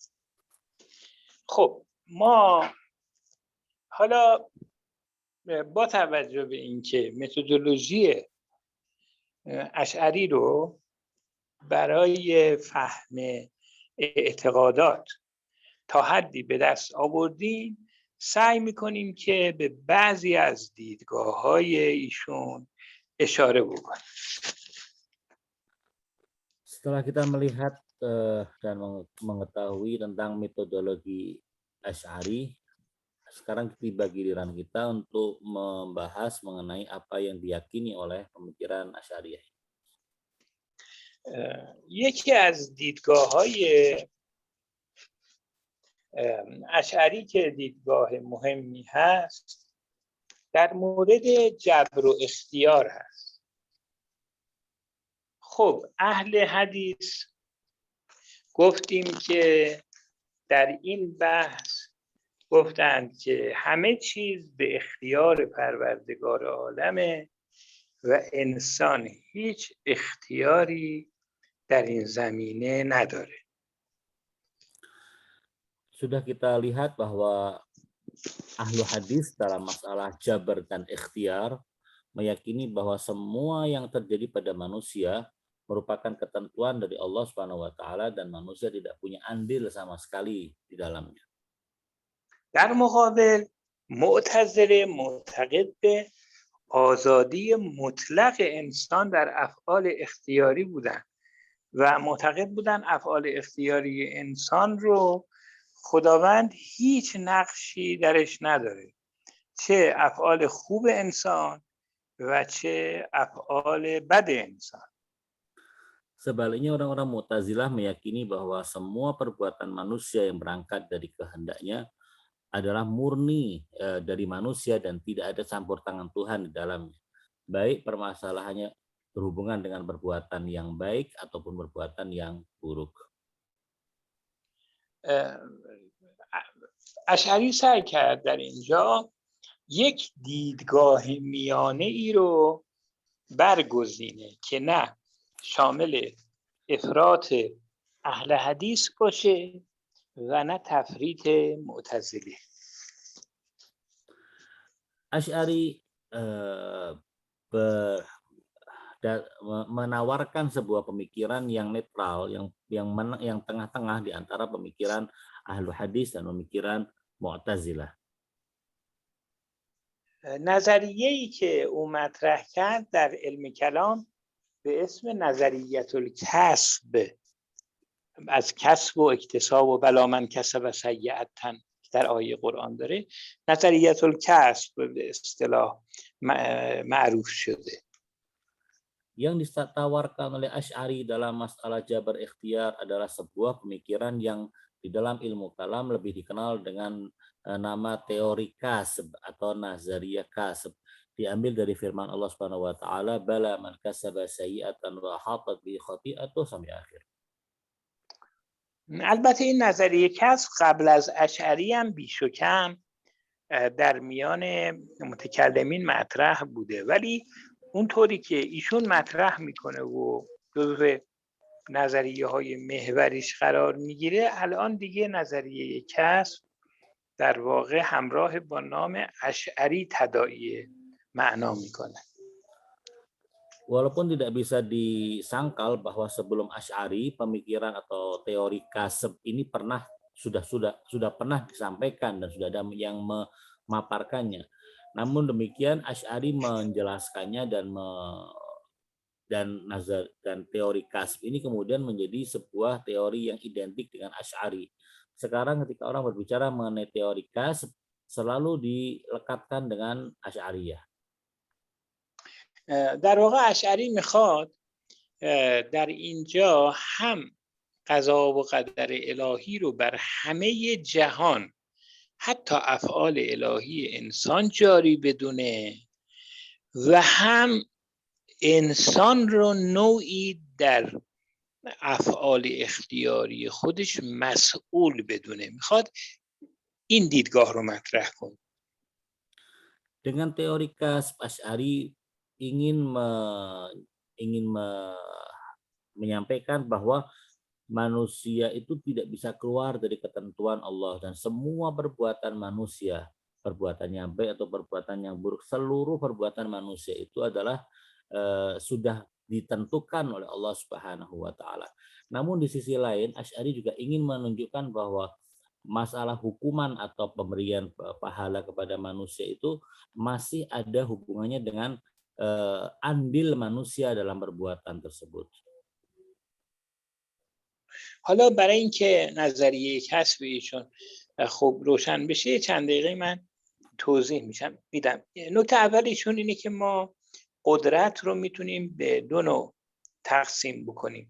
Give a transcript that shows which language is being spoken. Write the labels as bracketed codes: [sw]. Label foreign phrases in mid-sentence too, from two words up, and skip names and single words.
[fa] خب ما حالا با توجه به اینکه متدولوژی اشعری رو برای فهم اعتقادات تا حدی به دست آوردیم، سعی میکنیم که به بعضی از دیدگاه‌های ایشون اشاره بکنیم. [id] Setelah kita melihat dan mengetahui tentang metodologi Asy'ari, sekarang tiba giliran kita untuk membahas mengenai apa yang diyakini oleh pemikiran Asy'ariyah. [fa] یکی از دیدگاه‌های اشعری که دیدگاه مهمی هست در مورد جبر و اختیار هست. خب اهل حدیث گفتیم که در این بحث گفتند که همه چیز به اختیار پروردگار عالمه و انسان هیچ اختیاری در این زمینه نداره. [id] Sudah kita lihat bahwa ahlu hadis dalam masalah jabar dan ikhtiar meyakini bahwa semua yang terjadi pada manusia merupakan ketentuan dari Allah [ar] سبحانه وتعالى [id] dan manusia tidak punya andil sama sekali di dalamnya. [fa] در مقابل معتزله معتقد به آزادی مطلق انسان در افعال اختیاری بودن و معتقد بودن افعال اختیاری انسان رو خداوند هیچ نقشی درش نداره، چه افعال خوب انسان و چه افعال بد انسان. [id] Sebaliknya orang-orang Mu'tazilah meyakini bahwa semua perbuatan manusia yang berangkat dari kehendaknya adalah murni dari manusia dan tidak ada campur tangan Tuhan di dalamnya. Baik permasalahannya berhubungan dengan perbuatan yang baik ataupun perbuatan yang buruk. [fa] اشعری سعی کرد در اینجا یک دیدگاه میانه ای رو برگزینه که نه شامل افراط اهل حدیث باشه و نه تفریط معتزله. [id] Asy'ari menawarkan sebuah pemikiran yang netral, yang tengah-tengah di antara pemikiran ahlu hadis dan pemikiran Mu'tazilah. [fa] نظریه‌ای که او مطرح کرد در علم کلام به اسم [ar] نظریت الکسب، [fa] از کسب و اکتساب و [ar] بلا من کسب سیئة [fa] در آیه قرآن داره، [ar] نظریت الکسب [fa] به اصطلاح معروف شده. [id] Yang ditawarkan oleh Asy'ari dalam masalah jabar ikhtiar adalah sebuah pemikiran yang di dalam ilmu kalam lebih dikenal dengan nama teori kasb atau [ar] نظرية كسب. [id] Diambil dari firman Allah [ar] سبحانه وتعالى, بلى من كسب سيئة وأحاطت به خطيئته [id] sampai akhir. [fa] البته این نظریه کسب قبل از اشعری هم بیش و کم در میان متکلمین مطرح بوده، ولی اونطوری که ایشون مطرح میکنه و جزو نظریه های محوریش قرار میگیره، الان دیگه نظریه کسب در واقع همراه با نام اشعری تداعی معنا میکنه. [id] Walaupun tidak bisa disangkal bahwa sebelum Asy'ari pemikiran atau teori kasb ini sudah pernah disampaikan dan sudah ada yang memaparkannya. Namun demikian Asy'ari menjelaskannya dan teori kasb ini kemudian menjadi sebuah teori yang identik dengan Asy'ari. Sekarang ketika orang berbicara mengenai teori kasb selalu dilekatkan dengan Asy'ariyah. [fa] در واقع اشعری میخواد در اینجا هم قضا و قدر الهی رو بر همه جهان حتی افعال الهی انسان جاری بدونه و هم انسان رو نوعی در افعال اختیاری خودش مسئول بدونه. میخواد این دیدگاه رو مطرح کنه. [id] Dengan teori kasb, Asy'ari ingin menyampaikan bahwa manusia itu tidak bisa keluar dari ketentuan Allah dan semua perbuatan manusia, perbuatan yang baik atau perbuatan yang buruk, seluruh perbuatan manusia itu adalah sudah ditentukan oleh Allah [ar] سبحانه وتعالى. [id] Namun di sisi lain Asy'ari juga ingin menunjukkan bahwa masalah hukuman atau pemberian pahala kepada manusia itu masih ada hubungannya dengan andil manusia dalam perbuatan tersebut. [fa] حالا برای اینکه نظریه کسب ایشون خوب روشن بشه چند دقیقه من توضیح میدم. نکته اول ایشون اینه که ما قدرت رو میتونیم به دو نوع تقسیم بکنیم.